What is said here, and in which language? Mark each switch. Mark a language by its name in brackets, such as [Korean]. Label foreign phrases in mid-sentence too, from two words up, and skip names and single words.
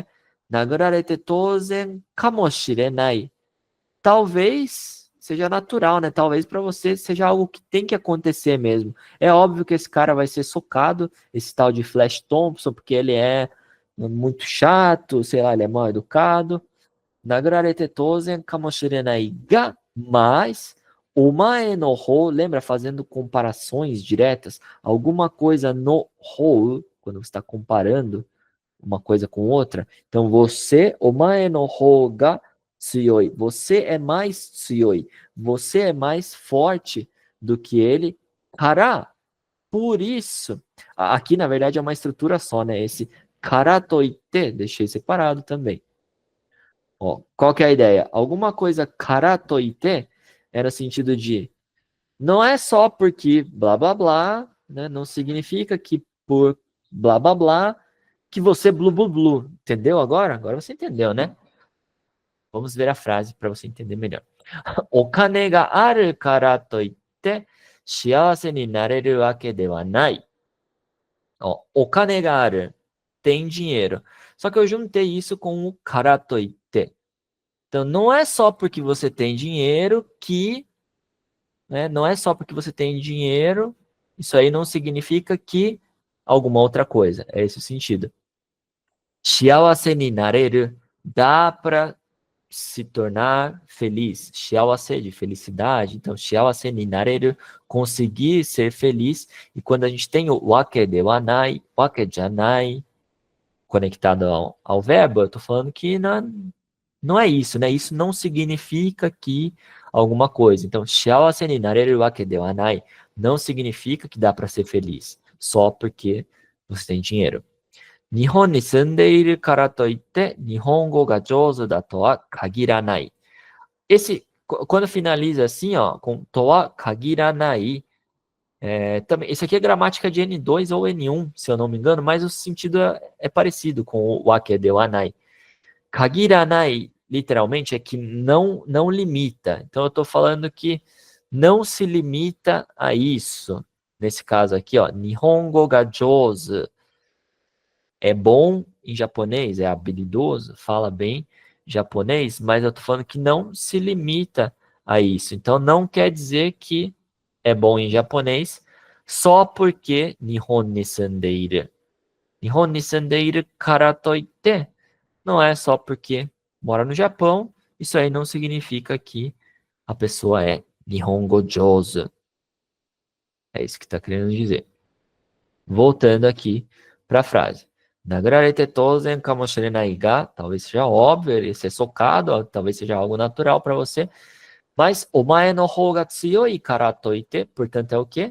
[Japanese] 殴られて当然かもしれない. [Portuguese] Talvez seja natural, né? Talvez para você seja algo que tem que acontecer mesmo. É óbvio que esse cara vai ser socado, esse tal de Flash Thompson, porque ele é muito chato, sei lá, ele é mal educado. [Japanese] 殴られて当然かもしれないが, [Portuguese] mas [Japanese] お前の方, [Portuguese] lembra, fazendo comparações diretas, alguma coisa [Japanese] の方, [Portuguese] quando você está comparando uma coisa com outra. Então, você, [Japanese] お前の方が強い, [Portuguese] você é mais tsuyoi, você é mais forte do que ele, kara, por isso, aqui na verdade é uma estrutura só, né? Esse [Japanese] からといって, [Portuguese] deixei separado também. Ó, qual que é a ideia? Alguma coisa [Japanese] からといって [Portuguese] era no sentido de não é só porque blá blá blá, né? Não significa que por blá blá blá que você blu blu blu. Entendeu agora? Agora você entendeu, né? Vamos ver a frase para você entender melhor. [Japanese] お金があるからといって幸せになれるわけではない. Ó, お金がある, [Portuguese] tem dinheiro. Só que eu juntei isso com o [Japanese] からといって. [Portuguese] Então, não é só porque você tem dinheiro que, né, não é só porque você tem dinheiro, isso aí não significa que alguma outra coisa. É esse o sentido. [Japanese] 幸せになれる, [Portuguese] dá para se tornar feliz. Shiawase de felicidade. Então, [Japanese] 幸せになれる, [Portuguese] conseguir ser feliz. E quando a gente tem o [Japanese] わけではない, わけじゃない, [Portuguese] conectado ao verbo, eu estou falando que não é isso, né? Isso não significa que alguma coisa. Então, [Japanese] 幸せになれるわけではない [Portuguese] não significa que dá para ser feliz só porque você tem dinheiro. [Japanese] 日本に住んでいるからといって日本語が上手だとは限らない. [Portuguese] Quando finaliza assim, ó, com [Japanese] とは限らない, [Portuguese] também, esse aqui é gramática de N2 ou N1, se eu não me engano, mas o sentido é parecido com o [Japanese] わけではない. [Portuguese] Kagiranai, literalmente, é que não limita. Então, eu estou falando que não se limita a isso. Nesse caso aqui, ó, [Japanese] 日本語が上手. [Portuguese] É bom em japonês, é habilidoso, fala bem japonês, mas eu estou falando que não se limita a isso. Então, não quer dizer que é bom em japonês só porque [Japanese] 日本に住んでいる. 日本に住んでいるからといって. [Portuguese] Não é só porque mora no Japão, isso aí não significa que a pessoa é [Japanese] 日本語上手. [Portuguese] É isso que está querendo dizer. Voltando aqui para a frase. [Japanese] 殴られて当然かもしれないが, [Portuguese] talvez seja óbvio, ele ser socado, talvez seja algo natural para você, mas [Japanese] お前の方が強いからといって, [Portuguese] portanto é o quê?